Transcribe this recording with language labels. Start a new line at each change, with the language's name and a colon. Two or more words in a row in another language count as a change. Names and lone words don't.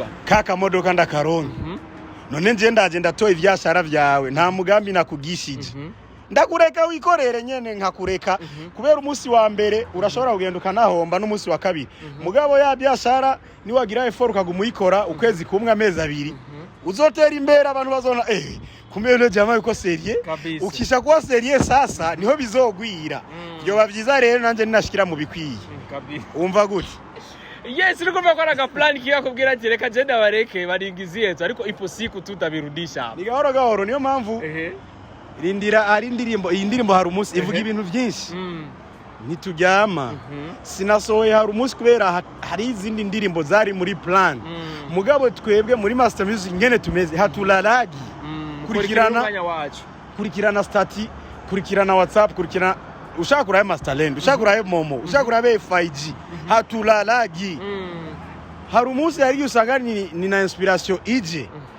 Rundi: kaka modoka ndakaronye none nje ndaje ndatoye ivyashara vyawe nta mugambi nakugishije ndakureka wikorere nyene nkakureka kubera umunsi wa mbere urashobora kugenda ukanahomba n'umunsi wa kabiri mugabo ya byashara ni wagira effort ukagumuyikora ukwezi kumwe amezi abiri uzotera imbere abantu bazona kumbe
Swahili: jamaa yuko
Rundi: serie ukisha kuwa serie sasa niho bizogwira byo bavyiza rero nanje ninashikira mu bikwiye umva gute yes niko bakora ga plan kiya kubwira ati reka je ndabareke baringiziye ariko
Swahili: ipo siku tutabirudisha
Rundi: ni gahoro niyo mpamvu rindira ari indirimbo iyi ndirimbo hari umunsi ivuga ibintu byinshi ntituryama sinasohoye hari umunsi kubera hari izindi ndirimbo zari muri plan mugabo twebwe muri Master Music ngene tumeze hatulalagi kurikirana stati kurikirana WhatsApp kurikirana ushaka kuraye Masterland ushaka kuraye Momo ushaka kuraye FIG hatulalagi hari umunsi yari usanga ni na inspiration ije